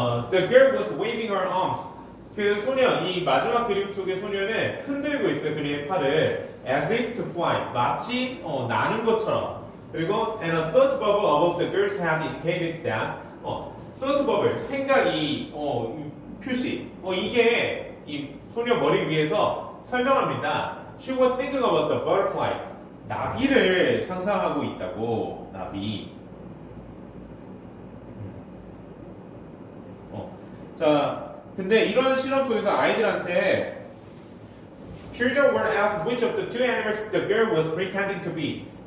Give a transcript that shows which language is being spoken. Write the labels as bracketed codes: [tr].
[en] The girl was waving her arms. [ko] 그 소년, 이 마지막 그림 속의 소년은 흔들고 있어요. 그녀의 팔을 [en] as if to fly. [ko] 마치 나는 것처럼. 그리고 [en] and a thought bubble above the girl's head indicated that thought bubble, [ko] 생각이 표시. 이게 이 소년 머리 위에서 설명합니다. [en] She was thinking about the butterfly. [ko] 나비를 상상하고 있다고. 나비. 자, 근데 이런 실험 속에서 아이들한테 [en] Children were asked which of the two animals the girl was pretending to be.